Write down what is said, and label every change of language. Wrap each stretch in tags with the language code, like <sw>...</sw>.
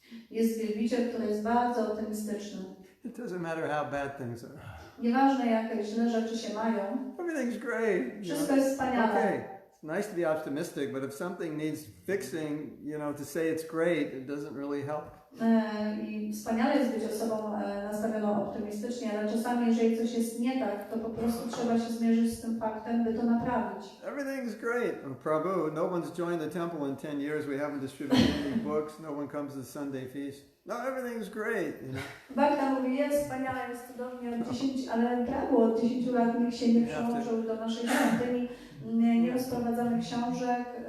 <pl>Jest wielbiciel, który jest bardzo optymistyczny.</pl> <en>It doesn't matter how bad things are.</en> <pl>Nieważne, jakie źle rzeczy się mają.</pl> <en>Everything's great.</en> <pl>Wszystko jest wspaniale.</pl> <en>Okay. It's nice to be optimistic, but if something needs fixing, you know, to say it's great, it doesn't really help.</en> <pl>I wspaniale jest być osobą nastawioną optymistycznie, ale czasami, jeżeli coś jest nie tak, to po prostu trzeba się zmierzyć z tym faktem, by to naprawić.</pl> <en>Everything's great. Oh, Prabhu, no one's joined the temple in 10 years. We haven't distributed any books. No one comes to the Sunday feast. No, everything's great. You know?</en> <pl>Bhakta mówi, jest wspaniale, jest cudownie od 10, ale prawo od 10 lat nikt się nie przyłączył do naszej świątyni, nie rozprowadzamy książek.</pl>